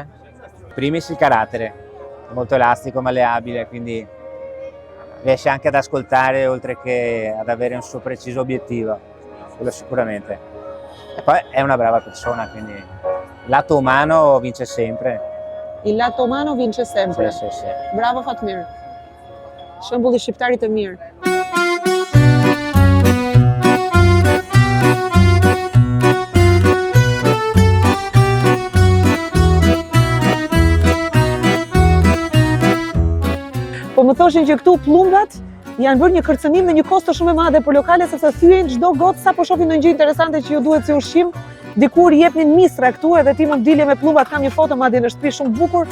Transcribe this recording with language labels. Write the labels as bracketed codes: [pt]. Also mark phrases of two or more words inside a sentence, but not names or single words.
[it] In primis il carattere, molto elastico, malleabile, quindi riesce anche ad ascoltare oltre che ad avere un suo preciso obiettivo, quello sicuramente. E poi è una brava persona, quindi il lato umano vince sempre. Il lato umano vince sempre. Sì, sì, sì. Bravo Fatmir. [sq] Shembulli shqiptarit të mirë. Po më thoshin që këtu pllumbat janë bërë një kërcënim dhe një kosto shumë e madhe për lokale, sepse thyen çdo gotë sa po shohin ndonjë gjë interesante që ju duhet si ushqim, dikur jepnin mistra këtu edhe ti më dilje me pllumbat, kam një foto madje në shtëpi shumë bukur.